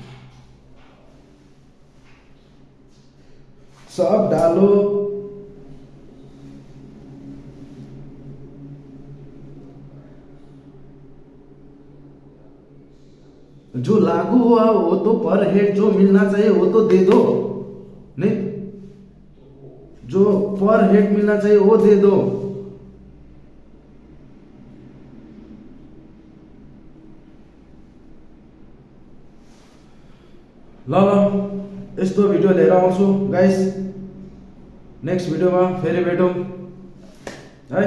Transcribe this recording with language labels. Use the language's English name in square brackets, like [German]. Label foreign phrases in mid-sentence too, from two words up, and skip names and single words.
[Hindi] सब डालो, जो लागू हुआ वो तो [English] per head [Hindi] जो मिलना चाहिए वो तो दे दो, नहीं जो [English] per head [Hindi] मिलना चाहिए वो दे दो। [Nepali] ल यस्तो भिडियो लिएर आउँछु गाइस, नेक्स्ट भिडियोमा फेरि भेटौँ है।